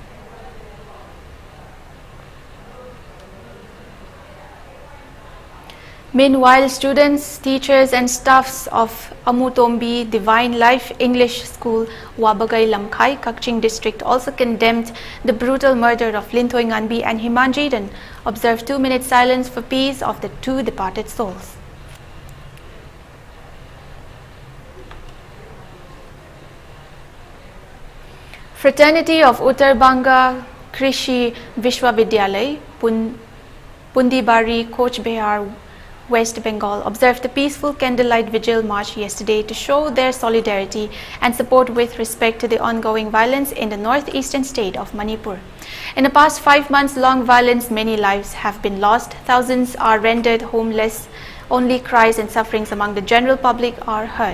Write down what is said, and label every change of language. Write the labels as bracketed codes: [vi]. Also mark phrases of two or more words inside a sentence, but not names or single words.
[en] Meanwhile, students, teachers and staffs of Amutombi Divine Life English School, Wabagay Lamkai, Kakching District also condemned the brutal murder of Linthoi Nganbi and Himanjit and observed 2-minute silence for peace of the two departed souls. Fraternity of Uttar Banga Krishi Vishwavidyalay, Pundibari, Coach Behar, West Bengal observed a peaceful candlelight vigil march yesterday to show their solidarity and support with respect to the ongoing violence in the northeastern state of Manipur. In the past 5 months-long violence, many lives have been lost, thousands are rendered homeless, only cries and sufferings among the general public are heard.